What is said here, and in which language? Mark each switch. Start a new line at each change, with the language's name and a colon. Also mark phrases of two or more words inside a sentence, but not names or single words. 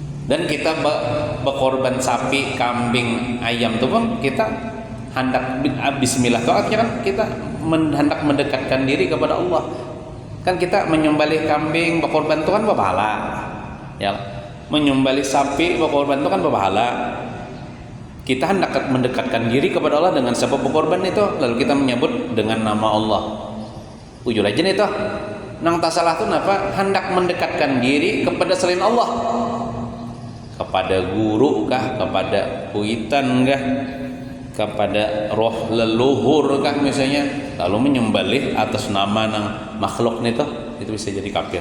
Indonesian: Dan kita berkorban sapi, kambing, ayam itu pun kita hendak bismillah, itu artinya kan kita hendak mendekatkan diri kepada Allah. Kan kita menyembelih kambing berkorban itu kan berpahala, ya. Menyembelih sapi berkorban itu kan berpahala. Kita hendak mendekatkan diri kepada Allah dengan sebab berkorban itu, lalu kita menyebut dengan nama Allah.
Banjar: Ujul aja nih toh. Nang tak salah tuh napa? Hendak mendekatkan diri kepada selain Allah. Kepada guru kah, kepada kuitan kah, kepada roh leluhur kah misalnya, lalu menyembelih atas nama nang makhluk nih toh, itu bisa jadi kafir.